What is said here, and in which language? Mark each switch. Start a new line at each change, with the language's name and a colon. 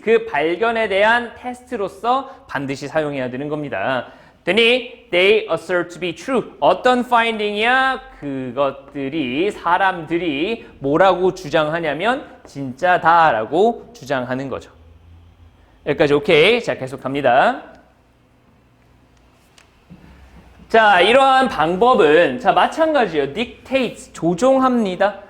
Korean: 그 발견에 대한 테스트로서 반드시 사용해야 되는 겁니다.
English: then they assert to be true.
Korean: 어떤 finding이야? 그것들이 사람들이 뭐라고 주장하냐면 진짜다라고 주장하는 거죠. 여기까지 오케이. 자, 계속 갑니다. 자, 이러한 방법은 자, 마찬가지예요. dictates, 조종합니다.